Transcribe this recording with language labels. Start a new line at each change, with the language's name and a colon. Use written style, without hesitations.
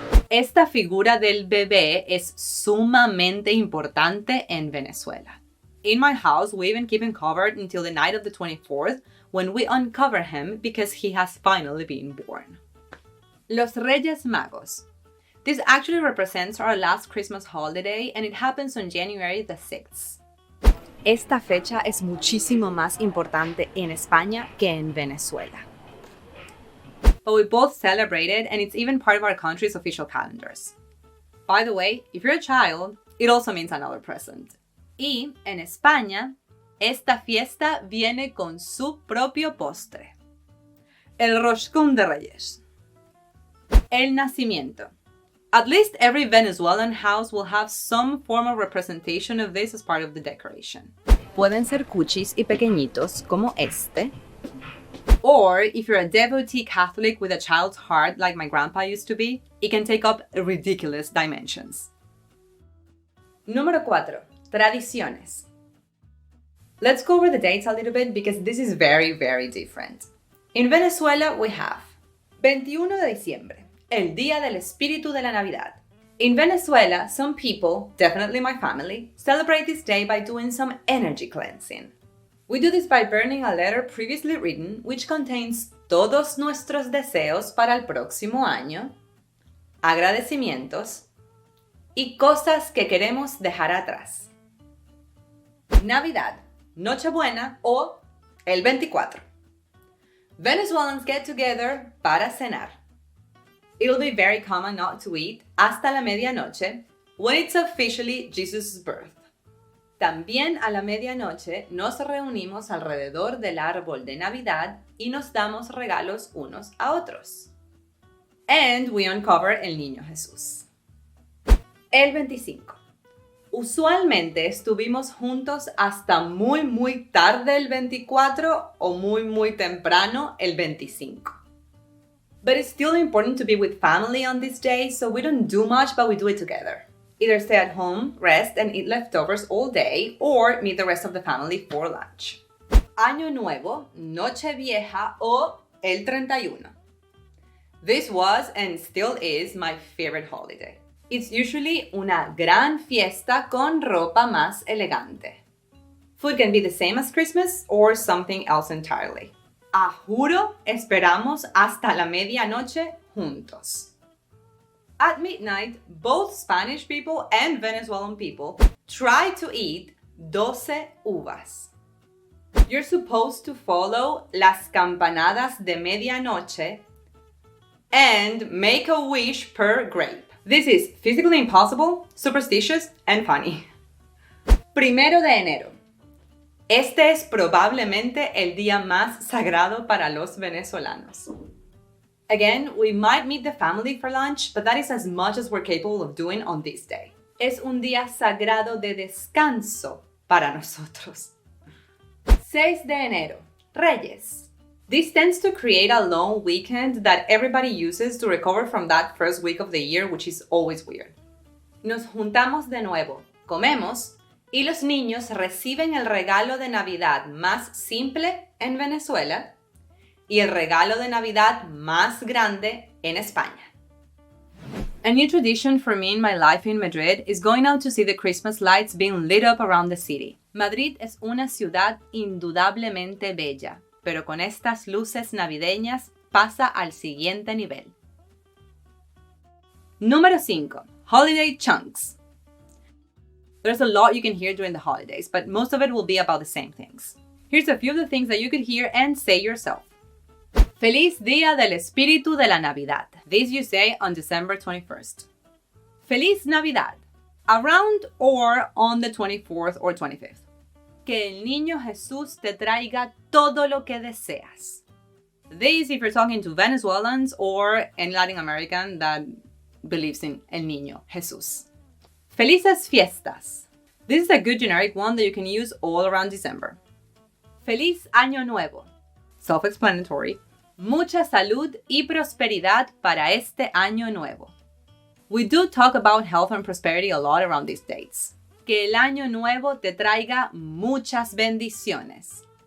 Spanish: Esta figura del bebé es sumamente importante en Venezuela.
English: In my house, we even keep him covered until the night of the 24th when we uncover him because he has finally been born.
Spanish: Los Reyes Magos.
English: This actually represents our last Christmas holiday and it happens on January the 6th.
Spanish: Esta fecha es muchísimo más importante en España que en Venezuela.
English: But we both celebrate it and it's even part of our country's official calendars. By the way, if you're a child, it also means another present.
Spanish: Y en España, esta fiesta viene con su propio postre. El Roscón de Reyes. El Nacimiento.
English: At least every Venezuelan house will have some form of representation of this as part of the decoration.
Spanish: Pueden ser cuchis y pequeñitos como este.
English: Or, if you're a devotee Catholic with a child's heart like my grandpa used to be, it can take up ridiculous dimensions.
Spanish: Número 4. Tradiciones.
English: Let's go over the dates a little bit because this is very, very different. In Venezuela, we have
Spanish: 21 de diciembre, el Día del Espíritu de la Navidad.
English: In Venezuela, some people, definitely my family, celebrate this day by doing some energy cleansing. We do this by burning a letter previously written which contains
Spanish: todos nuestros deseos para el próximo año, agradecimientos y cosas que queremos dejar atrás. Navidad, Nochebuena o el 24.
English: Venezuelans get together
Spanish: para cenar.
English: It'll be very common not to eat
Spanish: hasta la medianoche
English: when it's officially Jesus' birth.
Spanish: También a la medianoche nos reunimos alrededor del árbol de Navidad y nos damos regalos unos a otros.
English: And we uncover el Niño Jesús. El 25.
Spanish: Usualmente estuvimos juntos hasta muy tarde el 24 o muy temprano el 25.
English: But it's still important to be with family on this day, so we don't do much, but we do it together. Either stay at home, rest, and eat leftovers all day, or meet the rest of the family for lunch.
Spanish: Año Nuevo, Nochevieja o el 31.
English: This was and still is my favorite holiday. It's usually
Spanish: una gran fiesta con ropa más elegante.
English: Food can be the same as Christmas or something else entirely.
Spanish: A juro, esperamos hasta la medianoche juntos.
English: At midnight, both Spanish people and Venezuelan people try to eat 12 uvas. You're supposed to follow
Spanish: las campanadas de medianoche
English: and make a wish per grape. This is physically impossible, superstitious, and funny.
Spanish: 1 de enero. Este es probablemente el día más sagrado para los venezolanos.
English: Again, we might meet the family for lunch, but that is as much as we're capable of doing on this day.
Spanish: Es un día sagrado de descanso para nosotros. 6 de enero. Reyes.
English: This tends to create a long weekend that everybody uses to recover from that first week of the year, which is always weird.
Spanish: Nos juntamos de nuevo, comemos, y los niños reciben el regalo de Navidad más simple en Venezuela y el regalo de Navidad más grande en España.
English: A new tradition for me in my life in Madrid is going out to see the Christmas lights being lit up around the city.
Spanish: Madrid es una ciudad indudablemente bella, pero con estas luces navideñas pasa al siguiente nivel. Número 5.
English: Holiday chunks. There's a lot you can hear during the holidays, but most of it will be about the same things. Here's a few of the things that you could hear and say yourself.
Spanish: Feliz Día del Espíritu de la Navidad.
English: This you say on December 21st.
Spanish: Feliz Navidad.
English: Around or on the 24th or 25th.
Spanish: Que el niño Jesús te traiga todo lo que deseas.
English: This if you're talking to Venezuelans or any Latin American that believes in El Niño Jesús.
Spanish: Felices Fiestas.
English: This is a good generic one that you can use all around December.
Spanish: Feliz Año Nuevo.
English: Self-explanatory.
Spanish: Mucha salud y prosperidad para este año nuevo.
English: We do talk about health and prosperity a lot around these dates.
Spanish: Que el año nuevo te traiga muchas bendiciones.